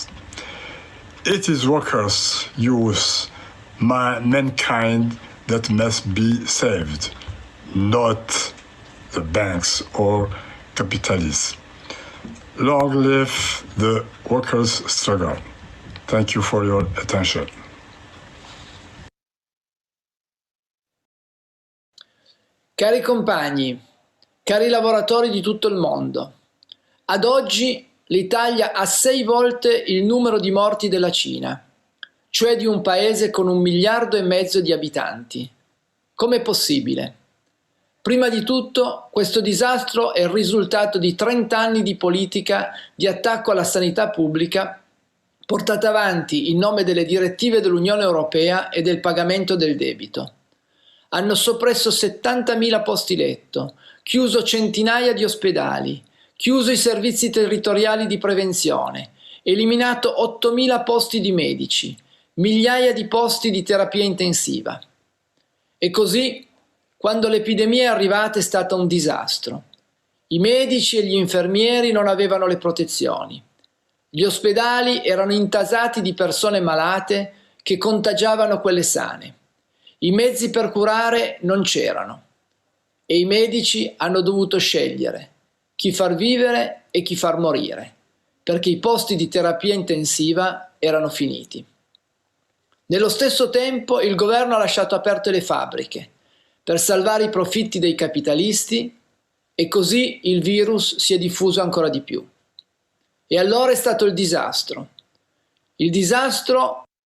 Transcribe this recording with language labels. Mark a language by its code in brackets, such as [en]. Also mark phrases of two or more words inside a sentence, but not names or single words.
[en] It is workers, youth, mankind that must be saved, not the banks or capitalists. Long live the workers' struggle. Thank you for your attention. [it] Cari compagni, cari lavoratori di tutto il mondo, ad oggi l'Italia ha 6 volte il numero di morti della Cina, cioè di un paese con 1,5 miliardi di abitanti. Com'è possibile? Prima di tutto, questo disastro è il risultato di 30 anni di politica di attacco alla sanità pubblica portata avanti in nome delle direttive dell'Unione Europea e del pagamento del debito. Hanno soppresso 70.000 posti letto, chiuso centinaia di ospedali, chiuso i servizi territoriali di prevenzione, eliminato 8.000 posti di medici, migliaia di posti di terapia intensiva. E così, quando l'epidemia è arrivata, è stato un disastro. I medici e gli infermieri non avevano le protezioni. Gli ospedali erano intasati di persone malate che contagiavano quelle sane. I mezzi per curare non c'erano e i medici hanno dovuto scegliere chi far vivere e chi far morire, perché i posti di terapia intensiva erano finiti. Nello stesso tempo il governo ha lasciato aperte le fabbriche per salvare i profitti dei capitalisti e così il virus si è diffuso ancora di più. E allora è stato il disastro. Il disastro